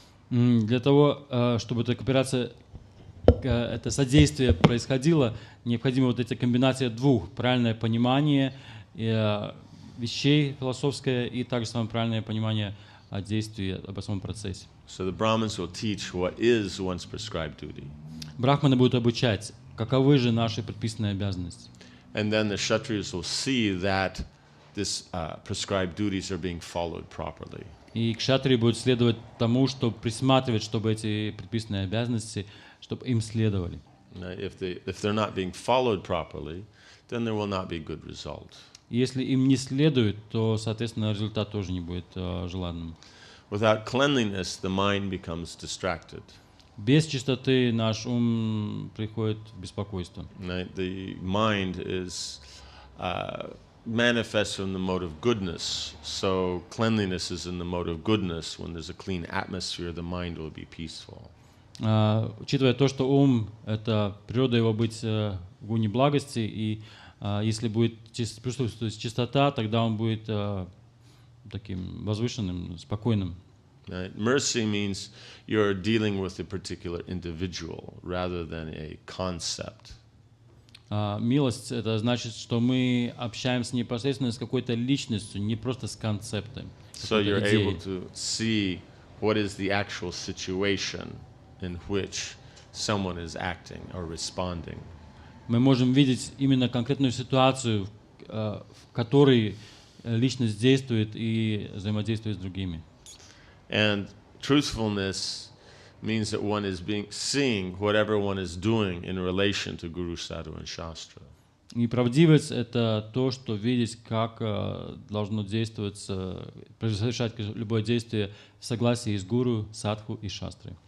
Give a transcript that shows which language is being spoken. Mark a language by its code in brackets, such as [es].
[ru] Для того, чтобы эта кооперация, это содействие происходило, необходима вот эта комбинация двух: правильное понимание вещей философское и также самое правильное понимание о действии, об самом процессе. [en] So the Brahmins will teach what is one's prescribed duty. [ru] Брахманы будут обучать, каковы же наши предписанные обязанности. [en] And then the Kshatriyas will see that this prescribed duties are being followed properly. [ru] И кшатрии будут следовать тому, чтобы присматривать, чтобы эти предписанные обязанности, чтобы им следовали. [en] If they're not being followed properly, then there will not be good result. [ru] Если им не следует, то, соответственно, результат тоже не будет желанным. [en] Without cleanliness, the mind becomes distracted. [ru] Без чистоты наш ум приходит в беспокойство. [en] The mind is manifests from the mode of goodness. So cleanliness is in the mode of goodness. When there's a clean atmosphere, the mind will be peaceful. [ru] Учитывая то, что ум — это природа его быть в гуне благости, и если будет присутствовать чистота, тогда он будет таким возвышенным, спокойным. [en] Mercy means you're dealing with a particular individual rather than a concept. [ru] Милость — это значит, что мы общаемся непосредственно с какой-то личностью, не просто с концептом. [en] So you're able to see what is the actual situation in which someone is acting or responding. [ru] Мы можем видеть именно конкретную ситуацию, в которой личность действует и взаимодействует с другими. [en] And truthfulness means that one is seeing whatever one is doing in relation to Guru, Sadhu, and Shastra. [ru] И правдивость — это то, что видеть, как должно действовать, совершать любое действие в согласии с Гуру, Садху и Шастрой.